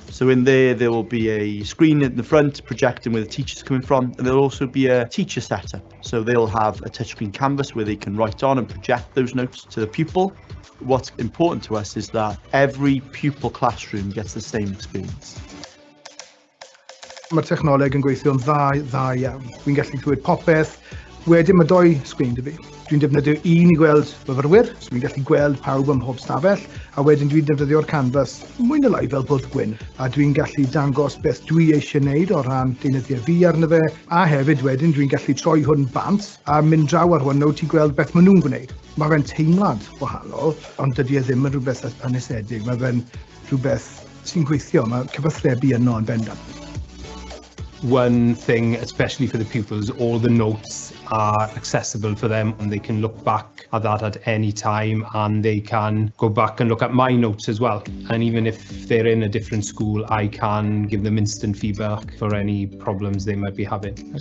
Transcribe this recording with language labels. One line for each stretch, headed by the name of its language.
English: So in there will be a screen in the front projecting where the teacher's coming from, and there'll also be a teacher setup. So they'll have a touchscreen canvas where they can write on and project those notes to the pupil. What's important to us is that every pupil classroom gets the same experience.
Welsh: Mae'r technoleg yn gweithio'n dda iawn. Dwi'n gallu clywed popeth. Wedyn mae 2 sgrin 'da fi. Dwi'n defnyddio un I gweld myfyrwyr, so dwi'n gallu gweld pawb ym mhob stafell, a wedyn dwi'n defnyddio'r canfas mwy neu lai fel bwrdd gwyn, a dwi'n gallu dangos beth dwi eisiau wneud o ran deunyddiau fi arno fe, a hefyd wedyn dwi'n gallu troi hwn bant a mynd draw ar hwn nawr ti gweld beth maen nhw'n gwneud. Mae fe'n teimlad wahanol, ond dydy e ddim yn rhywbeth anesedig, mae fe'n rhywbeth sy'n gweithio, mae cyfathrebu yno yn bendant.
English: One thing, especially for the pupils, all the notes are accessible for them and they can look back at that at any time, and they can go back and look at my notes as well. And even if they're in a different school, I can give them instant feedback for any problems they might be having.